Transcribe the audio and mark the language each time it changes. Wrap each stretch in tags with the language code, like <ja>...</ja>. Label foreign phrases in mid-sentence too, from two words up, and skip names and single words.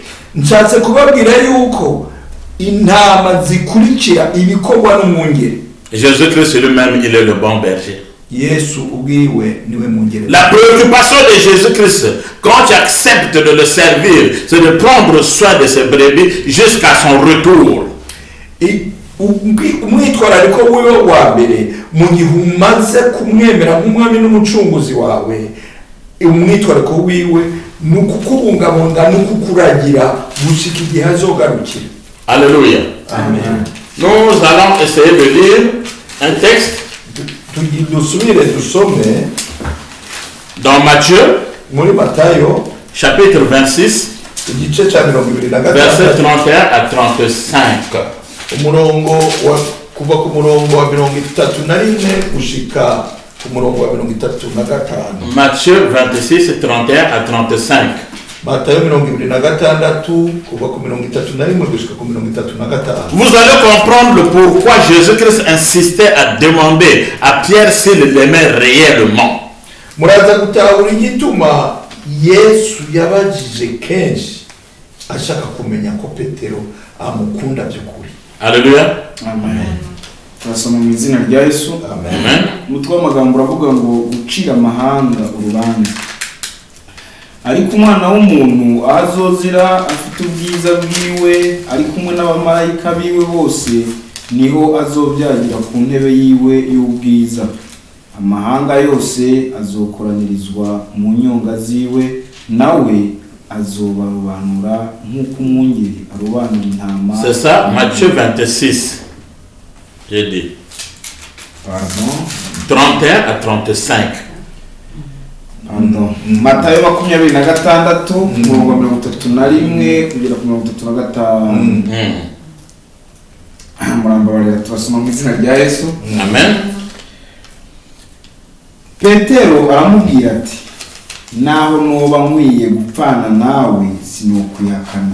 <rn>Nshatse kubabwira yuko intama zikurikira ibikorwa n'umwungere.</rn> <fr>Jésus-Christ lui-même, il est le bon berger.</fr> <rn>Yesu ubwiwe niwe mwungere.</rn> <fr>La préoccupation de Jésus-Christ, quand tu acceptes de le servir, c'est de prendre soin de ses brebis jusqu'à son retour.</fr> <rn>Umwitwarariko wiwe wa mbere mu gihe umaze kumwemera nk'umwami n'umucunguzi wawe, umwitwarariko wiwe ni ukukubungabunga n'ukukuragira gushika igihe azogarukira.</rn> <fr>Alléluia. Amen. Nous allons essayer de lire un texte</fr> <rn>Dusubire dusome</rn> <fr>dans Matthieu,</fr> <rn>muri Matayo</rn> <fr>chapitre 26,</fr> <rn>igice cya 26</rn> <fr>verset 31 à 35.</fr> <rn>Umurongo kuva ku murongo wa 31 gushika ku murongo wa 35.</rn> <fr>Matthieu 26, 31 à 35.</fr> <rn>Matayo 26 kuva ku 31 gushika ku 35.</rn> <fr>Vous allez comprendre le pourquoi Jésus-Christ insistait à demander à Pierre s'il l'aimait réellement.</fr> <rn>Muraza gutahura igituma Yesu yabajije kenshi ashaka kumenya ko Petero amukunda by'ukuri.</rn> <fr>Alléluia. Amen.</fr> <rn>Turasoma mu izina rya Yesu. Amen. Umutwe w'amagambo uravuga ngo gucira amahanga urubanza. Ariko umwana w'umuntu azozira afite ubwiza bwiwe ari kumwe n'abamarayika biwe bose niho azobyagira ku ntebe yiwe y'ubwiza. Amahanga yose azokoranirizwa mu nyonga ziwe, nawe azobarobanura nk'uko umwungeri arobanura intama.</rn> <fr>C'est ça, Matthieu 26. J'ai dit. Pardon. 31 à 35.</fr> <rn>Matayo 26 umurongo 31 kugera ku 35. Murambabarira turasoma mu izina rya Yesu. Amen. Petero aramubwira ati, naho noba nkwiye gupfana nawe sinokwihakana.</rn>